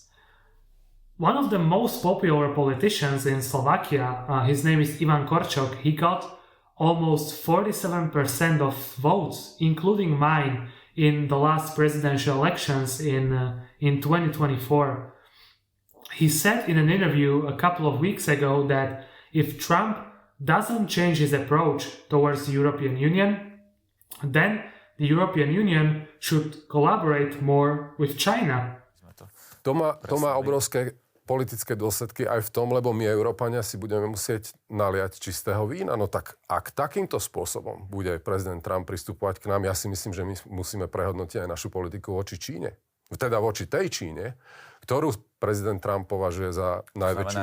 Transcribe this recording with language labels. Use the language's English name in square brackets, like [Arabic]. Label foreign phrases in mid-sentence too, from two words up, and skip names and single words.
[English] One of the most popular politicians in Slovakia, his name is Ivan Korčok, he got almost 47% of votes, including mine, in the last presidential elections in 2024. He said in an interview a couple of weeks ago that if Trump doesn't change his approach towards the European Union, then the European Union should collaborate more with China. [Slovak] To má obrovské politické dôsledky aj v tom, lebo my, Európania, si budeme musieť naliať čistého vína. No tak ak takýmto spôsobom bude prezident Trump pristupovať k nám, ja si myslím, že my musíme prehodnotiť aj našu politiku voči Číne. Teda voči tej Číne, ktorú prezident Trump považuje za najväčšiu...